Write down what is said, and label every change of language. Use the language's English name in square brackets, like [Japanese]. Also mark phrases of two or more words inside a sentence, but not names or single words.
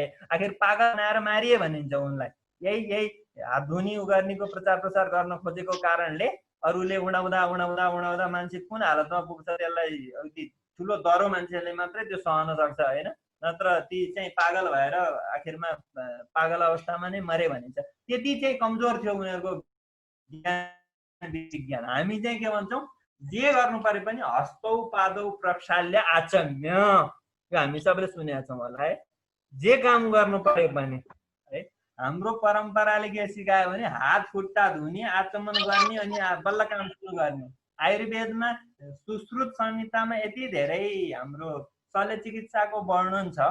[Nepali] आखिर पागल बनाएर मारिए भनिन्छ उनलाई। यही हात धुनी उगार्नेको प्रचार प्रसार गर्न खोजेको कारणले अरूले उडाउँदा मान्छे कुन हालतमा पुग्छ त्यसलाई अलिकति ठुलो दह्रो मान्छेले मात्रै त्यो सहन सक्छ होइन। नत्र ती चाहिँ पागल भएर आखिरमा पागल अवस्थामा नै मरे भनिन्छ। त्यति चाहिँ कमजोर थियो उनीहरूको विज्ञान। हामी चाहिँ के भन्छौँ, जे गर्नु परे पनि [Sanskrit] हस्तौ पादौ प्रक्षाल्य आचम्य, [Nepali] यो हामी सबैले सुनेका छौँ होला है। जे काम गर्नु परे पनि है, हाम्रो परम्पराले के सिकायो भने हात खुट्टा धुने, आचमन गर्ने, अनि बल्ल काम सुरु गर्ने। आयुर्वेदमा सुश्रुत संहितामा यति धेरै हाम्रो शल्य चिकित्साको वर्णन छ।